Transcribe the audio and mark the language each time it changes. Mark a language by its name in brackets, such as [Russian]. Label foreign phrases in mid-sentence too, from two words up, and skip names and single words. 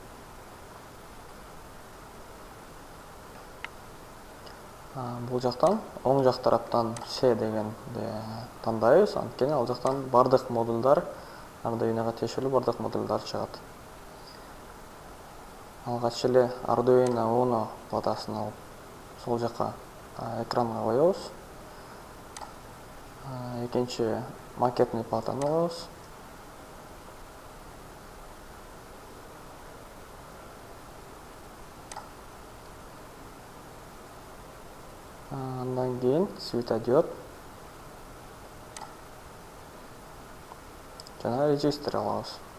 [Kyrgyz] Бул жактан оң жак тараптан C дегенди тандайбыз, анткени ал жактан бардык модулдар, Arduino'га тиешелүү бардык модулдар чыгат. Алгач эле Arduino Uno платасын алып, сол жака экранга коебуз. Экинчи макетный платаны алабыз. Андан кийин светодиод жана резистор алабыз.